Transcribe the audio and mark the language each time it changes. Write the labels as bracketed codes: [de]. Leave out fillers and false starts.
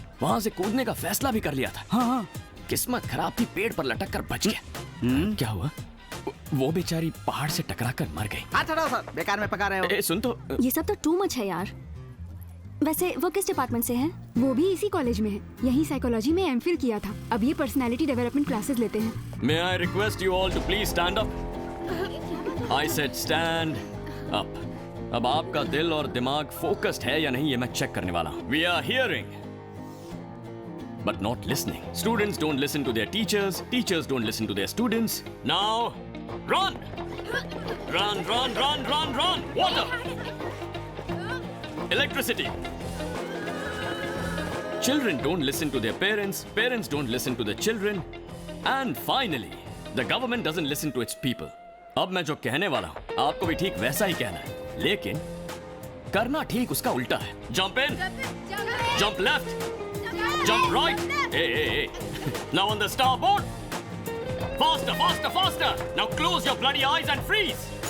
[hi] वहाँ से कूदने का फैसला भी कर लिया था। किस्मत खराब थी, पेड़ पर लटक कर बच गया। क्या हुआ? वो बेचारी पहाड़ से टकरा कर मर गई। हाथ हटाओ सर, बेकार में पका रहे हो। ए, सुन तो। ये सब तो टू मच है यार। वैसे वो किस डिपार्टमेंट से हैं? वो भी इसी कॉलेज में है, यही साइकोलॉजी में एमफिल किया था। अब ये पर्सनालिटी डेवलपमेंट क्लासेस लेते हैं। [en] May I request you all to please stand up? I said stand up. [hi] अब आपका दिल और दिमाग फोकस्ड है या नहीं ये मैं चेक करने वाला हूँ। [en] We are hearing, but not listening. Students don't listen to their teachers. Teachers don't listen to their students. Now, run! Run, run, run, run, run! Water! Electricity! Children don't listen to their parents. Parents don't listen to the children. And finally, the government doesn't listen to its people. [hi] अब मैं जो कहने वाला हूँ आपको भी ठीक वैसा ही कहना है, लेकिन करना ठीक उसका उल्टा है। [en] Jump in, jump left, jump right. Hey, hey, hey. Now on the starboard. Faster, faster, faster. Now close your bloody eyes and freeze.